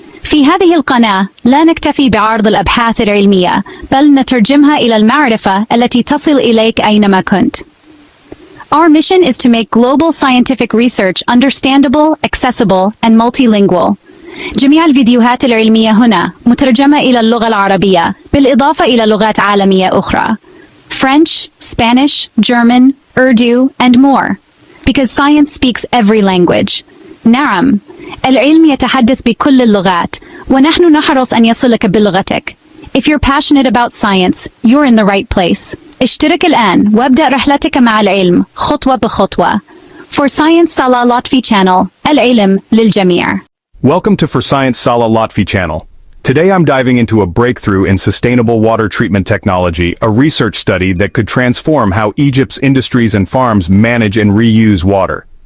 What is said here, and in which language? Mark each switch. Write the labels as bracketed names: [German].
[Arabic] في هذه القناة لا نكتفي بعرض الأبحاث العلمية، بل نترجمها إلى المعرفة التي تصل إليك أينما كنت. [English] Our mission is to make global scientific research understandable, accessible, and multilingual. [Arabic] جميع الفيديوهات العلمية هنا مترجمة إلى اللغة العربية، بالإضافة إلى لغات عالمية أخرى. [English] French, Spanish, German, Urdu, and more. Because science speaks every language. [Arabic] نعم، العلم يتحدث بكل اللغات، ونحن نحرص أن يصلك بلغتك. [English] If you're passionate about science, you're in the right place. [Arabic] اشترك الآن وابدأ رحلتك مع العلم خطوة بخطوة. [English] For Science Salah Lotfy channel, [Arabic] العلم للجميع. [English] Welcome to For Science Salah Lotfy channel. Today I'm diving into a breakthrough in sustainable water treatment technology, a research study that could transform how Egypt's industries and farms manage and reuse water.